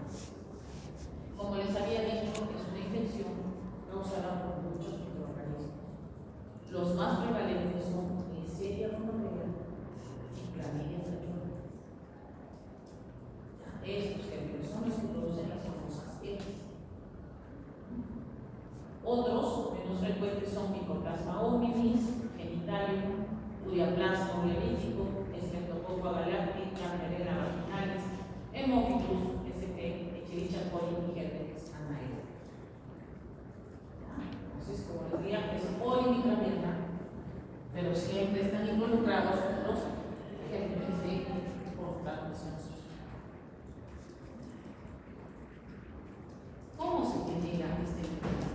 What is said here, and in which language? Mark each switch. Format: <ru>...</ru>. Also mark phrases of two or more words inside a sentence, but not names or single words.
<es>Como les había dicho, es una infección causada por muchos microorganismos. Los más prevalentes son Neisseria gonorrhea y Clamidia trachomatis. Estos germes son los que producen las famosas EPIs. Otros menos frecuentes son Mycoplasma hominis, Genitalium, Ureaplasma ureolítico, Streptococcus galáctica, Nerera vaginalis, Haemophilus, ST, Escherichia coli y Herpes anaerobe. Entonces, como les decía, es polimicrobiana, pero siempre están involucrados los gérmenes de transmisión sexual. ¿Cómo se genera esta enfermedad?</es>